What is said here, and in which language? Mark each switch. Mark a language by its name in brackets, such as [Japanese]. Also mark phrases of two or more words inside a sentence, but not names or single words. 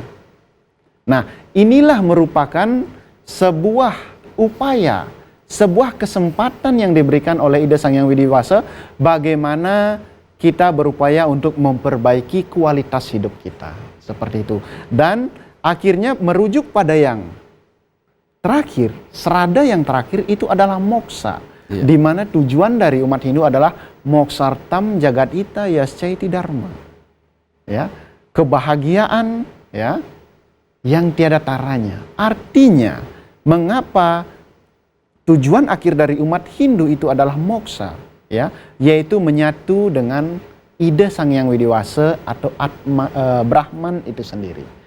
[Indonesian] Nah, inilah merupakan sebuah upaya, sebuah kesempatan yang diberikan oleh Ida Sang Yang Widi Wasa bagaimana kita berupaya untuk memperbaiki kualitas hidup kita. Seperti itu. Dan akhirnya merujuk pada yang terakhir, serada yang terakhir itu adalah moksa. Di mana tujuan dari umat Hindu adalah [Sanskrit] moksartam jagadita yascaiti dharma. [Indonesian] Ya, kebahagiaan ya yang tiada taranya. Artinya, mengapa tujuan akhir dari umat Hindu itu adalah moksa, ya, yaitu menyatu dengan Ida Sang Yang Widi Wasa atau Brahman itu sendiri.